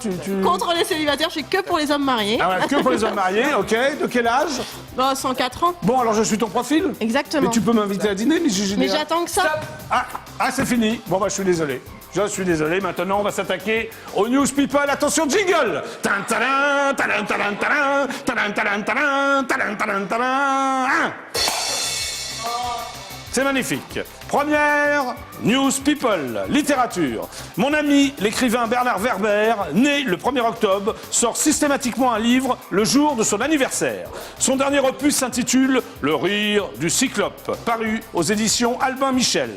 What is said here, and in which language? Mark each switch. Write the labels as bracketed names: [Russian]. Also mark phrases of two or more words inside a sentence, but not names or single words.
[French] Contre les célibataires, je suis que pour les hommes mariés. Ah ouais, que pour les hommes mariés, ok. De quel âge? Bah, 104 ans. Bon, alors je suis ton profil? Exactement. Mais tu peux m'inviter à dîner, mais JJDA? Mais j'attends que ça. Ah, c'est fini. Bon, bah, je suis désolé. Je suis désolé. Maintenant, on va s'attaquer aux [English] news people. [French] Attention, jingle! Tan, tadan, tadan, tadan, tadan, tadan, tadan, tadan, tadan, tadan, tadan. C'est magnifique. Première [English] news people, [French] littérature. Mon ami, l'écrivain Bernard Werber, né le 1er octobre, sort systématiquement un livre le jour de son anniversaire. Son dernier opus s'intitule Le rire du cyclope, paru aux éditions Albin Michel.